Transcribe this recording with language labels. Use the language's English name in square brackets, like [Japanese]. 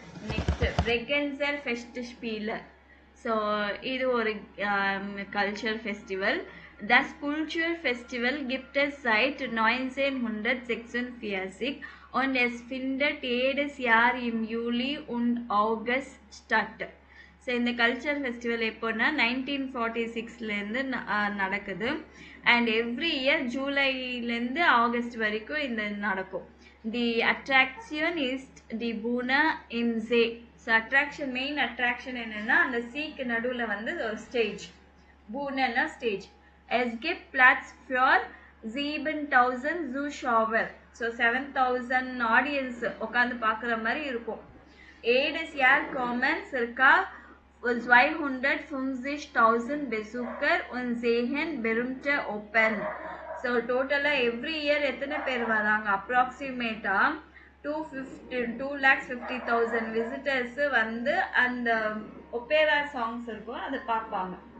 [Tamil] Next Bregenzer Festspiele. So இது ஒரு culture festival. [German] Das Kulturfestival gibt es seit 1946 und es findet jedes Jahr im Juli und August statt. [Tamil] So இந்த culture festival எப்போன்னா 1946லேருந்து நடக்குது and every year ஜூலைலேருந்து August வரைக்கும் இந்த நடக்கும். தி attraction is the Poona him say. So attraction, main attraction என்னென்னா அந்த சீக்கு நடுவில் வந்து ஒரு ஸ்டேஜ், பூனா stage. [German] Es gibt Platz für 7,000 Zuschauer. [Tamil] So 7,000 audience உட்காந்து பார்க்குற மாதிரி இருக்கும். [German] Jedes Jahr kommen circa 250,000 Besucher und sehen berühmte Opern. [Tamil] So டோட்டலாக எவ்ரி இயர் எத்தனை பேர் வராங்க? அப்ராக்சிமேட்டாக 250,000 விசிட்டர்ஸு வந்து அந்த ஒப்பேரா சாங்ஸ் இருக்கும், அதை பார்ப்பாங்க.